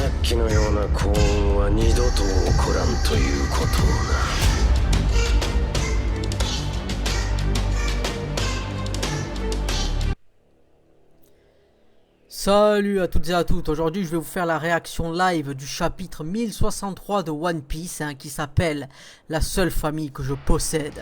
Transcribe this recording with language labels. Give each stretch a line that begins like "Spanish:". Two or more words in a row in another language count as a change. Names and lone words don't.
Japanese: きのような幸運は二度と起こらんということをな。
French: Salut à toutes et à tous, aujourd'hui je vais vous faire la réaction live du chapitre 1063 de One Piece qui s'appelle La seule famille que je possède.